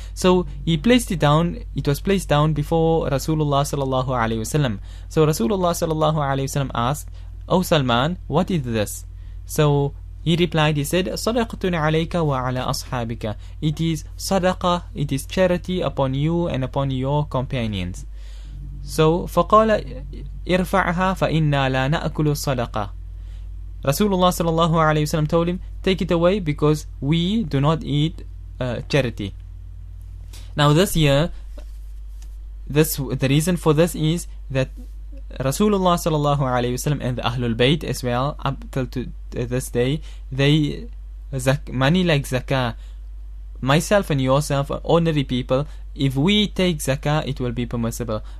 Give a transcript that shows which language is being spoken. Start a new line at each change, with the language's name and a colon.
English: So he placed it down, it was placed down before Rasulullah sallallahu alayhi wasallam. So Rasulullah sallallahu alayhi wasallam asked, O Salman, what is this? So he replied, he said,
Arabic: Sadaqatun alayka wa ala ashabika.
English: It is sadaqah, it is charity upon you and upon your companions.
Arabic: So فقال ارفعها فإنا لا نأكل الصدقة.
English: Rasulullah sallallahu alayhi wasallam told him, take it away because we do not eat charity. Now this year, the reason for this is that Rasulullah sallallahu alayhi wasallam and the Ahlul Bayt as well, up till to this day, they money like zakah, myself and yourself, ordinary people, if we take zakah, it will be permissible.